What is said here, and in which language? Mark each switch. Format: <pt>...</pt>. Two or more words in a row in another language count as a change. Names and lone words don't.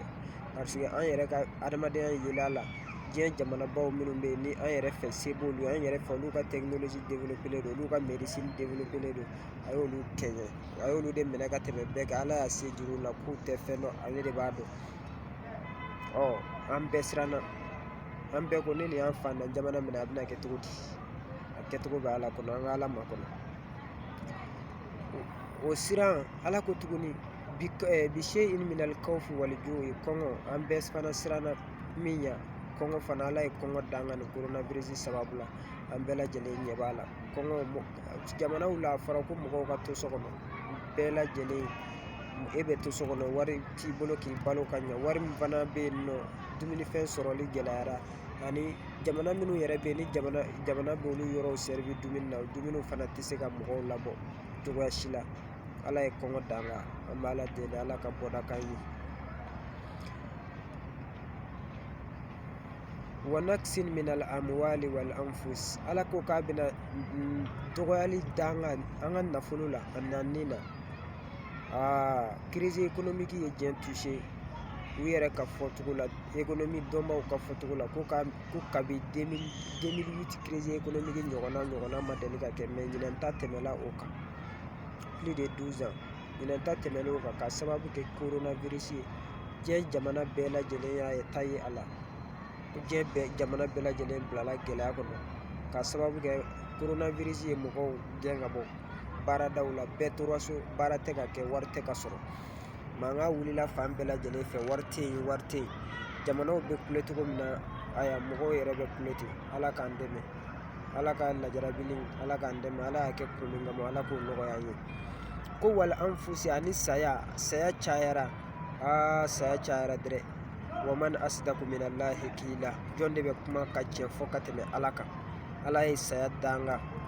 <bm>Parce que an yɛrɛ ka adamadenya yela a la. Diɲɛ jamanabaw minnu bɛ yen ni an yɛrɛ fɛ se b'olu ye, an yɛrɛ fɛ olu ka</bm> <fr>technologie développé</fr> <bm>don, olu ka</bm> <fr>médecine développé</fr> <bm>don, a y'olu kɛɲɛ, a y'olu de minɛ ka tɛmɛ bɛɛ kan. Ala y'a se juru la k'u tɛ fɛn dɔn, ale de b'a dɔn. An bɛɛ siranna, an bɛɛ ko ni nin y'an fantan jamana minɛ a bɛna kɛ cogo di? A kɛcogo bɛ Ala kɔnɔ, an ka Ala makɔnɔ. O siran Ala ko tuguni</bm> <ar>بشيء من الخوف والجوع,</ar> <bm>kɔngɔ, an bɛɛ fana siranna min ɲa. Kɔngɔ fana Ala ye kɔngɔ dan kan nin coronavirus sababu la, an bɛɛ lajɛlen ɲɛ b'a la. Kɔngɔ jamanaw la a fɔra ko mɔgɔw ka to so kɔnɔ, bɛɛ lajɛlen e bɛ to so kɔnɔ, wari t'i bolo k'i balo ka ɲɛ, wari min fana bɛ yen nɔ dumunifɛn sɔrɔli gɛlɛyara, ani jamana minnu yɛrɛ bɛ yen ni jamana b'olu yɔrɔw servi dumuni na, dumuniw fana tɛ se ka mɔgɔw labɔ cogoya si la. Ala ye kɔngɔ dan kan, an b'a la deli Ala ka bɔda k'an ye.</bm> <ar>ونقص من الأموال والأنفس,</ar> <bm>Ala ko k'a bɛna dɔgɔyali dan kan an ka nafolo la, a nani na.</bm> <fr>Crise économique</fr> <bm>ye diɲɛ touché. u yɛrɛ ka fɔcogo la économie dɔnbaw ka fɔcogo la ko kabi 2008</bm> <fr>crise économique</fr> <bm>ɲɔgɔnna ma deli ka kɛ mais ɲinɛn ta tɛmɛla o kan</bm> <fr>plus de 12 ans</fr> <bm>ɲinɛn ta tɛmɛlen o kan ka sababu kɛ coronavirus ye diɲɛ jamana bɛɛ lajɛlen y'a ta ye a la diɲɛ jamana bɛɛ lajɛlen bilala gɛlɛya kɔnɔ ka sababu kɛ coronavirus ye mɔgɔw gɛn ka bɔ baaradaw la bɛɛ tora so baara tɛ ka kɛ wari tɛ ka sɔrɔ mankan wulila fan bɛɛ lajɛlen fɛ wari tɛ yen jamanaw bɛ kule cogo min na aya mɔgɔw yɛrɛ bɛ kule ten ala k'an dɛmɛ ala ka lajarabili ala k'an dɛmɛ ala y'a kɛ kun kama ala k'o nɔgɔya an ye ko</bm> <ar>والأنفس</ar> <bm>ani saya cayara saya cayara dɛrɛ</bm> <ar>ومن أصدق من الله قيلا</ar> <bm>jɔn de bɛ kuma ka tiɲɛ fɔ ka tɛmɛ ala kan ala ye saya danga</bm>